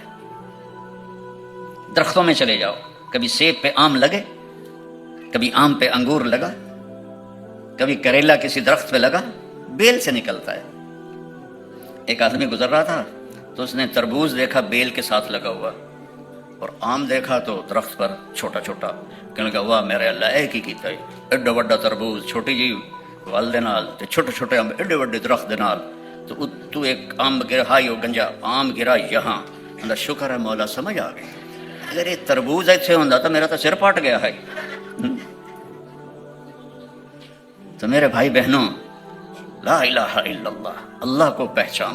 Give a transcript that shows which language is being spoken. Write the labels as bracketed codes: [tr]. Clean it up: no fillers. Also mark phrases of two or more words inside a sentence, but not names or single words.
[ur] درختوں میں چلے جاؤ، کبھی سیب پہ آم لگے، کبھی آم پہ انگور لگا، کبھی کریلا کسی درخت پہ لگا، بیل سے نکلتا ہے۔ ایک آدمی گزر رہا تھا تو اس نے تربوز دیکھا بیل کے ساتھ لگا ہوا، اور آم دیکھا تو درخت پر چھوٹا چھوٹا، کہنے لگا واہ میرے اللہ ایک ہی کیتا ہے، [pa] ایڈا وڈا تربوز چھوٹی جی ول دے نال تے چھوٹے چھوٹے آم ایڈے وڈے درخت دے نال، [ur] تو ایک آم گرا ہائی گنجا آم گرا یہاں، اللہ شکر ہے مولا سمجھ آ گئی، اگر یہ تربوز ایسے ہوندا تو میرا تو سر پھٹ گیا ہے۔ تو میرے بھائی بہنوں، [ar] لا الہ الا اللہ، [ur] اللہ کو پہچانو۔